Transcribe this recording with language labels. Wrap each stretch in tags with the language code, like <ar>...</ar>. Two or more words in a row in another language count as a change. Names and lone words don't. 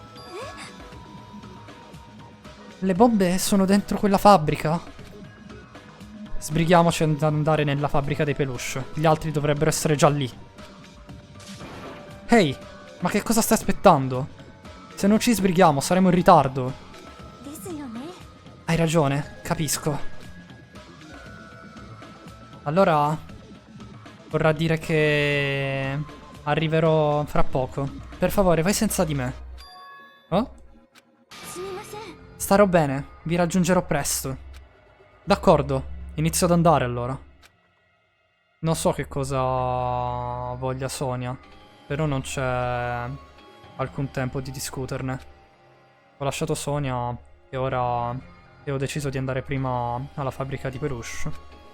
<it>Le bombe sono dentro quella fabbrica? Sbrighiamoci ad andare nella fabbrica dei peluche. Gli altri dovrebbero essere già lì. Ehi, ma che cosa stai aspettando? Se non ci sbrighiamo saremo in ritardo.</it> <ja>ですよね。</ja> <it>Hai ragione, capisco. Allora, vorrà dire che arriverò fra poco. Per favore, vai senza di me. Oh?</it> <ja>すみません。</ja> <it>Starò bene, vi raggiungerò presto. D'accordo, inizio ad andare allora. Non so che cosa voglia Sonia, però non c'è alcun tempo di discuterne. Ho lasciato Sonia e ora ho deciso di andare prima alla fabbrica di peluche.</it>